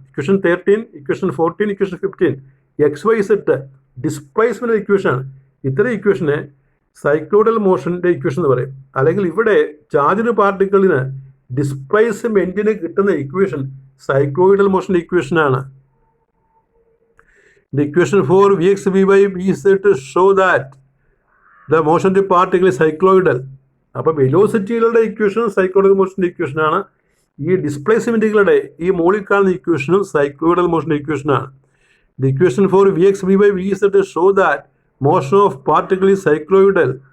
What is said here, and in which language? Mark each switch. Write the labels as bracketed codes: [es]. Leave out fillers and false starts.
[en] Equation 13, equation 14, equation 15. X Y set displacement ഇക്വേഷനാണ്. [ml] ഇത്തരം ഇക്വേഷനെ സൈക്ലോയിഡൽ മോഷൻ്റെ equation എന്ന് പറയും. അല്ലെങ്കിൽ ഇവിടെ ചാർജ്ഡ് പാർട്ടിക്കിളിന് ഡിസ്പ്ലേസ്മെൻറ്റിന് കിട്ടുന്ന equation സൈക്ലോയിഡൽ മോഷൻ്റെ ഇക്വേഷനാണ്. [en] The equation for Vx v by v z show that the motion of the particle is cycloidal. [ml] അപ്പോൾ വെലോസിറ്റികളുടെ ഇക്വേഷനും സൈക്ലോയിഡൽ മോഷൻ്റെ ഇക്വേഷനാണ്. ഈ ഡിസ്പ്ലേസ്മെൻറ്റുകളുടെ ഈ മുകളിൽ കാണുന്ന ഇക്വേഷനും സൈക്ലോയിഡൽ മോഷൻ്റെ ഇക്വേഷനാണ്. [en] The equation for Vx v by v z show that motion of particle is cycloidal.